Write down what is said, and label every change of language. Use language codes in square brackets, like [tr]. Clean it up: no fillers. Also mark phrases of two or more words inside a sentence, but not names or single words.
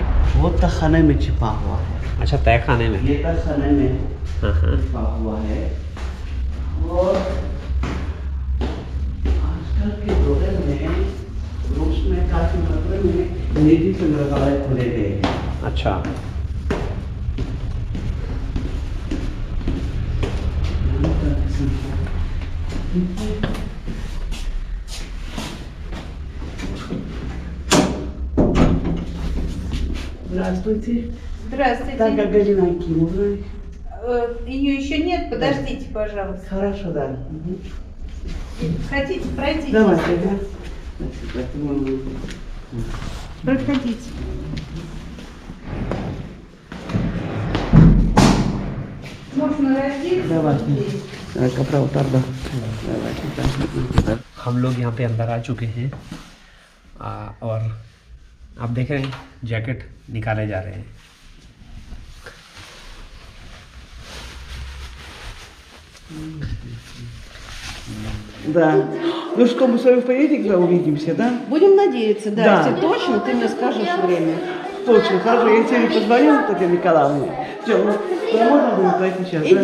[hi] वो तहखाने में छिपा हुआ है। अच्छा, तहखाने में। ये तहखाने में छिपा हुआ है। और आजकल के दौर में रूस में काफी मात्रा में निजी संग्रहालय खुले गए हैं। अच्छा, [ru] Здравствуйте. Здравствуйте. Так, как Галина Акимовна. Ее еще нет, подождите, пожалуйста. Хорошо, да. Хотите, пройдите? Давайте, да. Проходите. Можно раздеться? Давайте. [hi] कपड़ा उतार दो। हम लोग यहाँ पे अंदर आ चुके हैं और आप देख रहे हैं जैकेट निकाले जा रहे हैं। [ru] Да. Ну что, мы с вами в понедельник увидимся, да? Будем надеяться, да. Да. Если точно, ты мне скажешь время. Точно, хорошо. Я тебе позвоню, Татьяна Николаевна. Все, ну, можно будет пройти сейчас, да?